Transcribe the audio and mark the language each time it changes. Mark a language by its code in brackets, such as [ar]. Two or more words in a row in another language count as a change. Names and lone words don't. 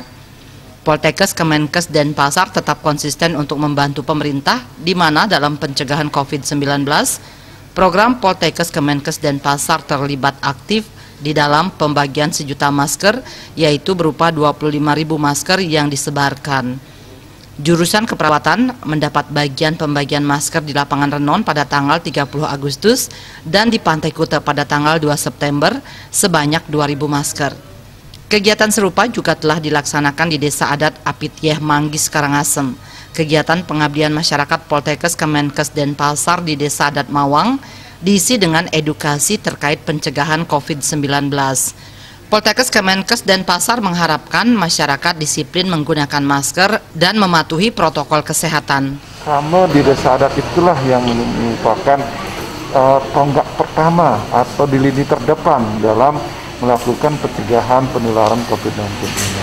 [id] Poltekkes Kemenkes Denpasar tetap konsisten untuk membantu pemerintah, di mana dalam pencegahan COVID-19, program Poltekkes Kemenkes Denpasar terlibat aktif di dalam pembagian 1 juta masker, yaitu berupa 25.000 masker yang disebarkan. Jurusan keperawatan mendapat bagian pembagian masker di lapangan Renon pada tanggal 30 Agustus dan di Pantai Kuta pada tanggal 2 September sebanyak 2.000 masker. Kegiatan serupa juga telah dilaksanakan di Desa Adat Apitieh Manggis Karangasem. Kegiatan pengabdian masyarakat Poltekkes Kemenkes Denpasar di Desa Adat Mawang diisi dengan edukasi terkait pencegahan COVID-19. Poltekkes Kemenkes Denpasar mengharapkan masyarakat disiplin menggunakan masker dan mematuhi protokol kesehatan. Karena di Desa Adat itulah yang merupakan tonggak pertama atau di lini terdepan dalam melakukan pencegahan penularan COVID-19 ini.